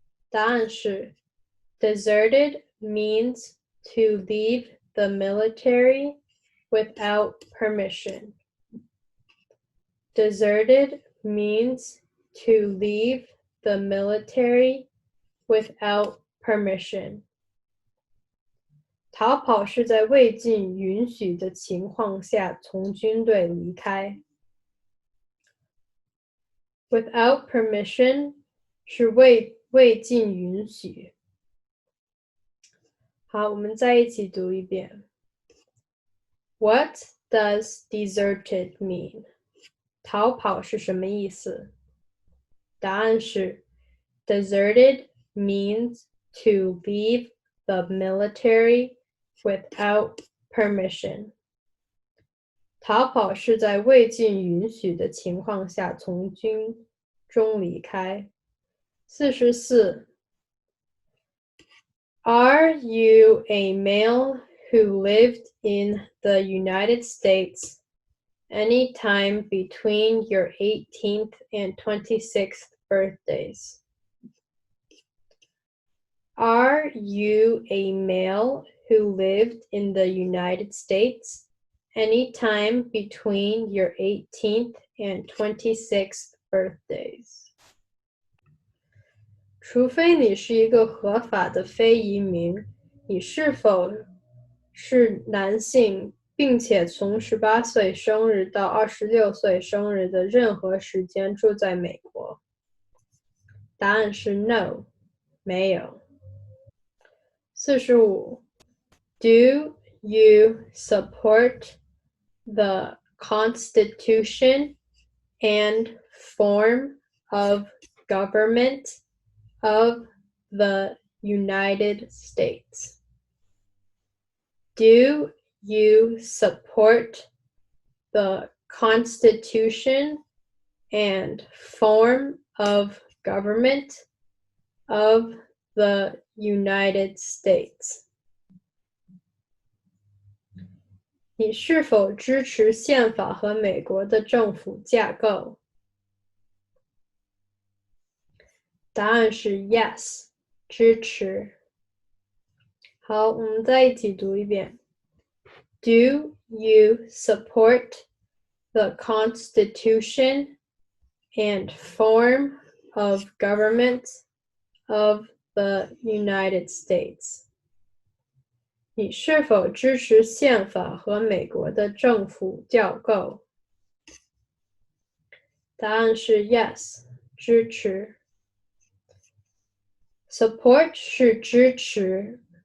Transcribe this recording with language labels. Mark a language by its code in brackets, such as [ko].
[zh] 答案是 [en] Deserted means to leave the military without permission. Deserted means to leave the military without permission. [zh] 逃跑是在未经允许的情况下从军队离开。 [en] Without permission [zh] 是未经允许。好，我们再一起读一遍。 [en] What does deserted mean? [zh] 逃跑是什么意思？答案是 [en] Deserted means to leave the military without permission. [zh] 逃跑是在未经允许的情况下从军中离开。 [en] 44 Are you a male who lived in the United States any time between your 18th and 26th birthdays? Are you a male who lived in the United States any time between your 18th and 26th birthdays? [zh] 除非你是一个合法的非移民，你是否是男性，并且从18岁生日到26岁生日的任何时间住在美国？答案是 No， 没有。 [en] 45 Do you support the Constitution and form of government of the United States? Do you support the Constitution and form of government of the United States? [zh] 你是否支持宪法和美国的政府架构？答案是 Yes， 支持。好，我们再一起读一遍。 Do you support the Constitution and form of government of the United States? 你是否支持宪法和美国的政府架构？答案是 Yes， 支持。 Support 是支持。